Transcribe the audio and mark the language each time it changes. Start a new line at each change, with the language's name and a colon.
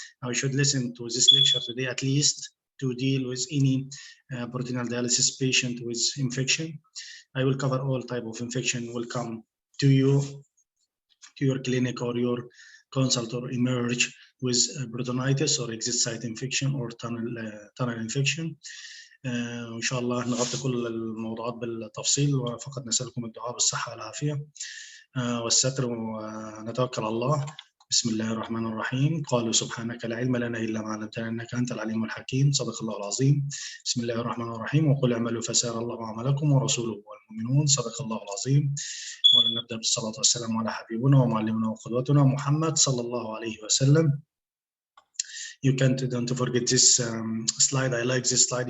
English: You should listen to this lecture today at least to deal with any peritoneal dialysis patient with infection. I will cover all type of infection will come to you, to your clinic or your consult or emerge with peritonitis or exit site infection or tunnel infection.
Arabic: وإن شاء الله نغطي كل الموضوعات بالتفصيل، وفقط نسألكم الدعاء بالصحة والعافية والستر ونتوكل على الله. بسم الله الرحمن الرحيم. قالوا سبحانك لا علم لنا إلا ما علمتنا إنك أنت العليم الحكيم. صدق الله العظيم. بسم الله الرحمن الرحيم. وقل اعملوا فسيرى الله عملكم ورسوله والمؤمنون. صدق الله العظيم. ونبدأ بالصلاة والسلام على حبيبنا ومعلمنا وقدوتنا محمد صلى الله عليه وسلم.
English: You don't forget this slide. I like this slide.